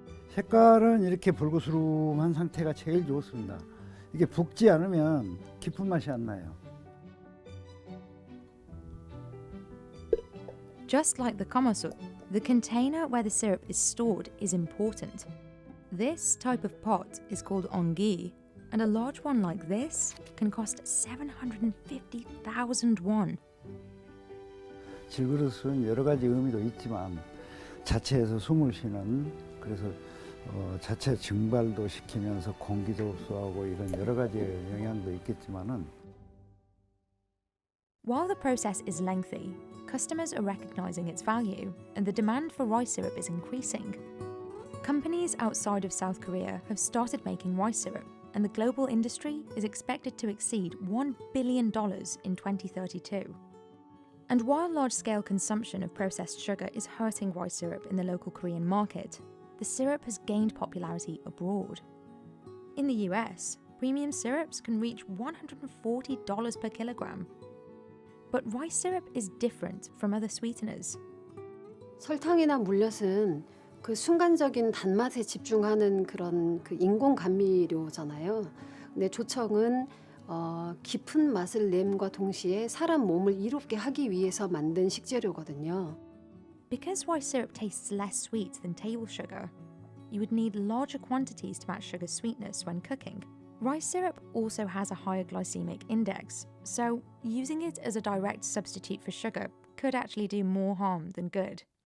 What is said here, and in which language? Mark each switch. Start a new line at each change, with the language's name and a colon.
Korean: 색깔은 이렇게 붉으스름한 상태가 제일 좋습니다. 이게 붓지 않으면 깊은 맛이 안 나요.
English: Just like the gamasut, the container where the syrup is stored is important. This type of pot is called ongi, and a large one like this can cost 750,000 won.
Korean: 질그릇은 여러 가지 의미도 있지만 자체에서 숨을 쉬는 그래서 자체 증발도 시키면서 공기도 흡수하고 이런 여러 가지 영향도 있겠지만은
English: While the process is lengthy, customers are recognizing its value and the demand for rice syrup is increasing. Companies outside of South Korea have started making rice syrup, and the global industry is expected to exceed $1 billion in 2032. And while large-scale consumption of processed sugar is hurting rice syrup in the local Korean market, the syrup has gained popularity abroad. In the US, premium syrups can reach $140 per kilogram. But rice syrup is different from other sweeteners.
Korean: 설탕이나 물엿은 그 순간적인 단맛에 집중하는 그런 그 인공 감미료잖아요. 근데 조청은 깊은 맛을 nem과 동시에 사람 몸을 이롭게 하기 위해서 만든 식재료거든요.
English: Because rice syrup tastes less sweet than table sugar, you would need larger quantities to match sugar's sweetness when cooking. Rice syrup also has a higher glycemic index, so using it as a direct substitute for sugar could actually do more harm than good.